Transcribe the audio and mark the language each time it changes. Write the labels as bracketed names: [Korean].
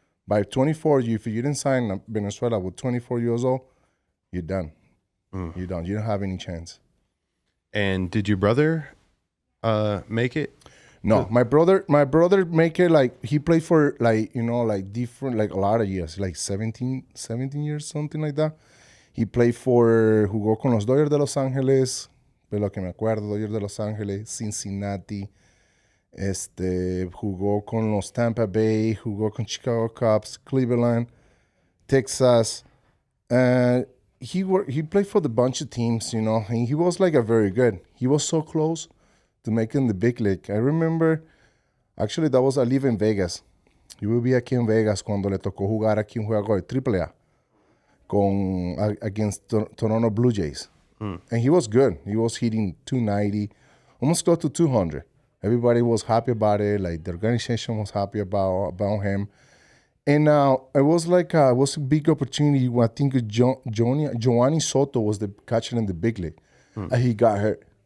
[English] By 24, if you didn't sign Venezuela with 24 years old, you're done. You're done. You don't have any chance. And did your brother make it? No, my brother make it like he played for like different like a lot of years, like 17 years, something like that. He played [Spanish] jugó con los Dodgers de Los Ángeles, de lo que me acuerdo, Dodgers de Los Ángeles, Cincinnati, jugó con los Tampa Bay, jugó con Chicago Cubs, Cleveland, Texas. [English] He played for the bunch of teams, and he was like a very good. He was so close to making the big league. I remember, actually, I live in Vegas. [Spanish] Yo vivía aquí en Vegas cuando le tocó jugar aquí un juego de AAA against Toronto Blue Jays. [English] And he was good. He was hitting 290, almost close to 200. Everybody was happy about it. Like the organization was happy about him. And it was like it was a big opportunity. I think Giovanni Soto was the catcher in the big league. And he got hurt.